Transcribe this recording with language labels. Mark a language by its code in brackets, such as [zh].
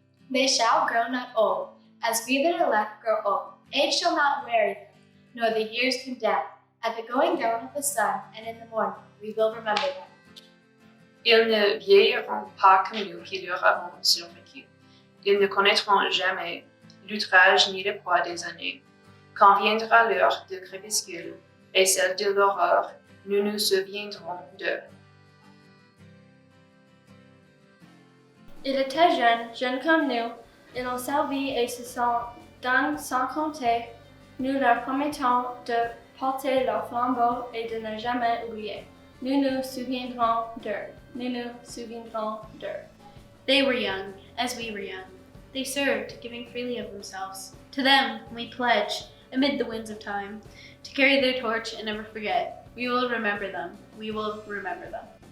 [en] They shall grow not old, as we that are left grow old. Age shall not weary them, nor the years condemn. At the going down of the sun, and in the morning, we will remember them. [fr] Ils ne vieilliront pas comme nous qui leur avons survécu. Ils ne connaîtront jamais l'outrage ni le poids des années. Quand viendra l'heure de crépuscule et celle de l'aurore, nous nous souviendrons d'eux. Il était jeune, jeune comme nous. Ils ont servi et se sont donnés sans compter. Nous leur promettons de porter leur flambeau et de ne jamais oublier. Nous nous souviendrons d'eux. Nous nous souviendrons d'eux. [en] They were young, as we were young. They served, giving freely of themselves. To them we pledge, amid the winds of time, to carry their torch and never forget. We will remember them. We will remember them.